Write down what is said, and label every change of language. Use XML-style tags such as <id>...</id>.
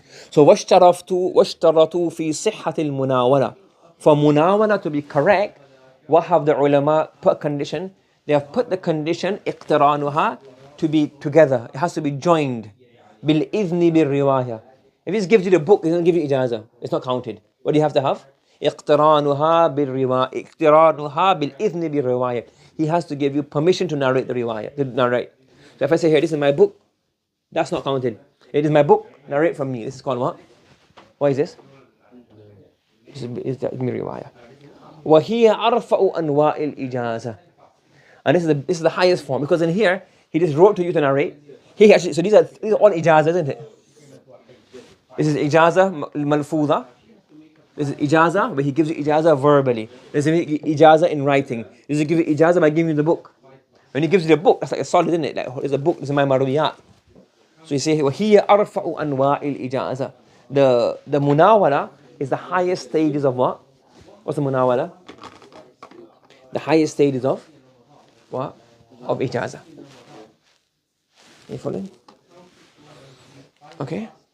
<en>So</en> <ar>وَاشْتَرَطُوا فِي صِحَّةِ الْمُنَاوَلَةِ.</ar> <en>For munawala to be correct, what have the ulama put condition? They have put the condition اقترانها to be together. It has to be joined.</en> <ar>بِالْإِذْنِ بِالرِّوَايَةِ.</ar> <en>If he gives you the book, he doesn't give you ijazah. It's not counted. What do you have to have?</en> <ar>اقترانها بالرواية. اقترانها بالإذن بالرواية.</ar> <en>He has to give you permission to narrate the riwayah, to narrate. So if I say here, this is my book, that's not counted. It is my book, narrate from me. This is called what? What is this? This is the riwayah.</en> <ar>وَهِيَ أَرْفَأُ أَنْوَاءِ الْإِجَازَةِ.</ar> <en>And this is the highest form, because in here, he just wrote to you to narrate. He actually, so these are all ijazah, isn't it? This is ijazah malfuza. This is ijazah, but he gives you ijazah verbally. This is ijazah in writing. This is give you ijazah by giving you the book. When he gives you the book, that's like a solid, isn't it? Like, it's a book, this is my marwiyat. So you say,</en> <ar>وَهِيَ أَرْفَأُ أَنْوَاءِ الْإِجَازَةِ.</ar> <en>The munawala is the highest stages of what? What's the munawala? The highest stages of what? Of ijazah. You following? Okay.</en>